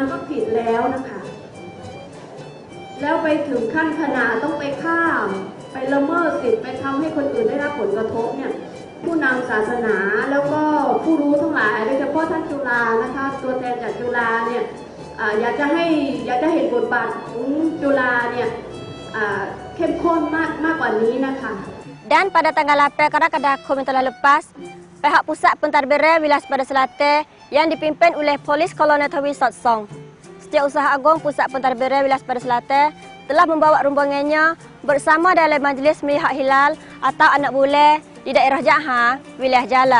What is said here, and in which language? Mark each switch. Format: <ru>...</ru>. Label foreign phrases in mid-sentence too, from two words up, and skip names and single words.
<th>ก็ผิดแล้วนะคะแล้วไปถึงขั้นขนาดต้องไปฆ่าไปละเมิดสิทธิไปทำให้คนอื่นได้รับผลกระทบเนี่ยผู้นำศาสนาแล้วก็ผู้รู้ทั้งหลายโดยเฉพาะท่านจุฬานะคะตัวแทนจากจุฬาเนี่ยอยากจะเห็นบทบาทของจุฬาเนี่ยเข้มข้นมากกว่านี้นะคะ</th> <ms>Dan pada tanggal 8 Kadakoum yang telah lepas, pihak pusat pentadbiran wilayah Sepadan Selatan yang dipimpin oleh Polis Kolonel Tawi Sotsong, Setiausaha Agung Pusat Pentadbiran wilayah Sepadan Selatan telah membawa rombongannya bersama dalam majlis melihat hilal atau anak bulan di daerah Jaha, wilayah Jala.</ms>